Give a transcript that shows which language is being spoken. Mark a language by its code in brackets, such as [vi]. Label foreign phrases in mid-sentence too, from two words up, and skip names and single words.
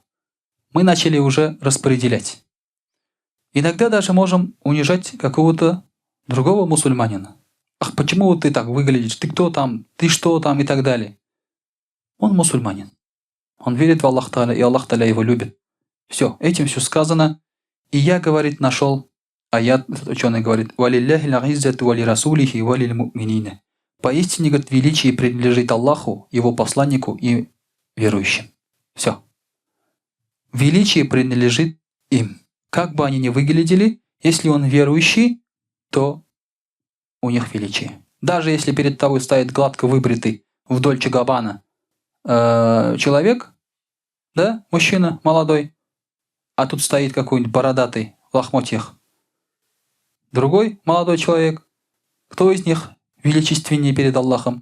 [ru] Мы начали уже распределять. Иногда даже можем унижать какого-то другого мусульманина. Ах, почему вот ты так выглядишь? Ты кто там? Ты что там? И так далее. Он мусульманин. Он верит в [ar] الله تعالى, [ru] и [ar] الله تعالى [ru] его любит. Все, этим все сказано. И я, говорит, нашел аят, этот ученый говорит, [ar] وَلِلَّهِ الْعِزَّةُ وَلِرَسُولِهِ وَلِلْمُؤْمِنِينَ». [ru] Поистине, говорит, величие принадлежит Аллаху, его посланнику и верующим. Все. Величие принадлежит им. Как бы они ни выглядели, если он верующий, то у них величие. Даже если перед тобой стоит гладко выбритый в Дольче Габбана человек, да, мужчина молодой, а тут стоит какой-нибудь бородатый в лохмотьях, другой молодой человек, кто из них величественнее перед Аллахом?